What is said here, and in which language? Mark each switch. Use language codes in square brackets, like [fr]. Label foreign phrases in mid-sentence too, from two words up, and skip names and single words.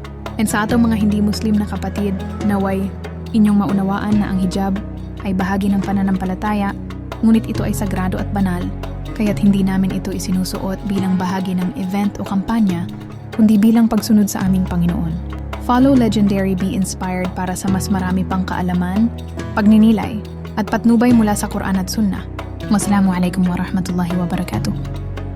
[tl] And sa atong mga hindi Muslim na kapatid, naway inyong maunawaan na ang hijab ay bahagi ng pananampalataya, ngunit ito ay sagrado at banal, kaya't hindi namin ito isinusuot bilang bahagi ng event o kampanya, kundi bilang pagsunod sa aming Panginoon. Follow Legendary Be Inspired para sa mas marami pang kaalaman, pagninilay, at patnubay mula sa Quran at Sunnah. [ar] والسلام عليكم ورحمة الله وبركاته.